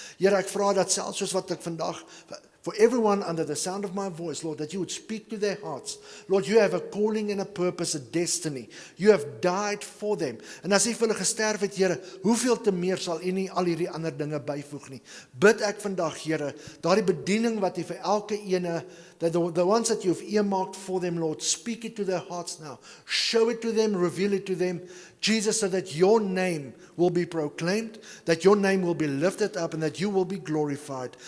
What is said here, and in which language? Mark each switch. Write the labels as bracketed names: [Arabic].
[Afrikaans] Here, ek vra dat selfs soos wat ek vandag, [English] for everyone under the sound of my voice, Lord, that you would speak to their hearts. Lord, you have a calling and a purpose, a destiny. You have died for them. [Afrikaans] En as U vir hulle gesterf het, Here, hoeveel te meer sal U nie al hierdie ander dinge byvoeg nie. Bid ek vandag, Here, daardie bediening wat U vir elke ene, [English] the ones that you've earmarked for them, Lord, speak it to their hearts now. Show it to them, reveal it to them, Jesus, so that your name will be proclaimed, that your name will be lifted up, and that you will be glorified.